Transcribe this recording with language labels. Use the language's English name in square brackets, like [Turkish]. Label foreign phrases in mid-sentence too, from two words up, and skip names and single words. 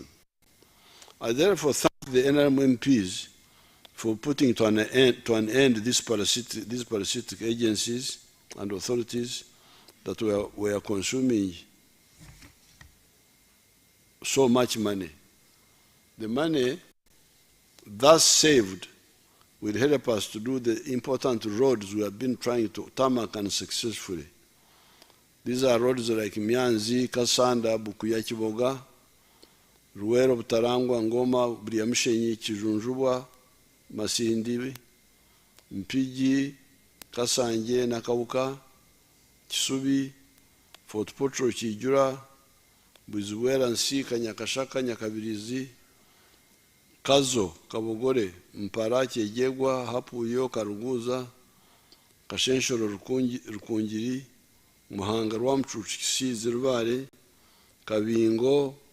[English] I therefore thank the NRM MPs for putting to an end these parasitic agencies and authorities that were consuming so much money. The money thus saved will help us to do the important roads we have been trying to tarmac unsuccessfully. These are roads like Myanzi, Kasanda, Bukuya, Kiboga, Ruwero, Butarangwa, Ngoma, Briamshenyi, Kijunjubwa, Masindi, Mpigi, Kasanje, Nakauka, Kisubi, Fort Potro, Kijura, Buzuwera, Nsika, Nyakashaka, Nyakabirizi, Kazo, Kabogore, Mpara, Kyejegwa, Hapuyo, Karuguza, Kashenshoro, Rukungiri, Muhanga, Rwamchuchi, Kisizi, Rubare, Kabingo,